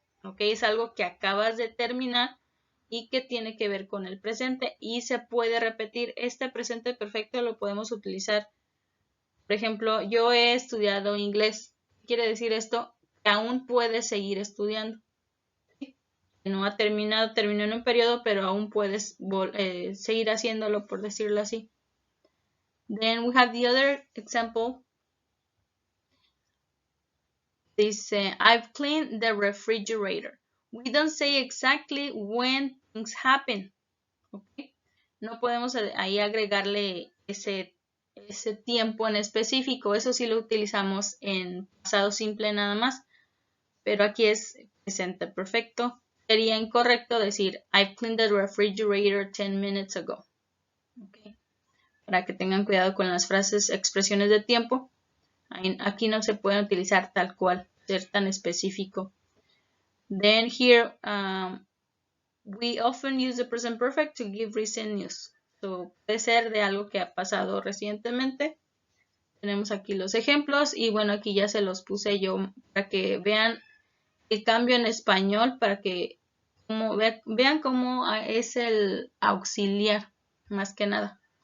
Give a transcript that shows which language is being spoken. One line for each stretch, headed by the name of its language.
Spanish: Ok, es algo que acabas de terminar y que tiene que ver con el presente y se puede repetir. Este presente perfecto lo podemos utilizar. Por ejemplo, yo he estudiado inglés. Quiere decir esto que aún puedes seguir estudiando. ¿Sí? No ha terminado, terminó en un periodo, pero aún puedes seguir haciéndolo, por decirlo así.
English: Then we have the other example. Dice, I've cleaned the refrigerator. We don't say exactly when things happen. ¿Okay?
Spanish: No podemos ahí agregarle ese tiempo en específico. Eso sí lo utilizamos en pasado simple nada más. Pero aquí es presente perfecto. Sería incorrecto decir,
English: I've cleaned the refrigerator 10 minutes ago.
Spanish: Okay. Para que tengan cuidado con las frases, expresiones de tiempo. Aquí no se pueden utilizar tal cual, ser tan específico.
English: Then here, we often use the present perfect to give recent news.
Spanish: So, puede ser de algo que ha pasado recientemente. Tenemos aquí los ejemplos y bueno, aquí ya se los puse yo para que vean el cambio en español, para que vean cómo es el auxiliar, más que nada.